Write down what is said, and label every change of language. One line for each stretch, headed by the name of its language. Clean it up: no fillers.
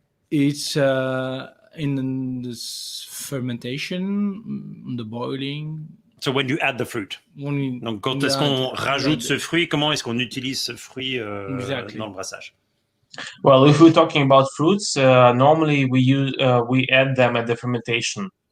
English: It's in this fermentation, the boiling. So when you add the fruit.
French: Donc quand est-ce qu'on rajoute ce fruit, comment est-ce qu'on utilise ce fruit dans le brassage?
English: Well, if we're talking about fruits, normally we add them at the fermentation.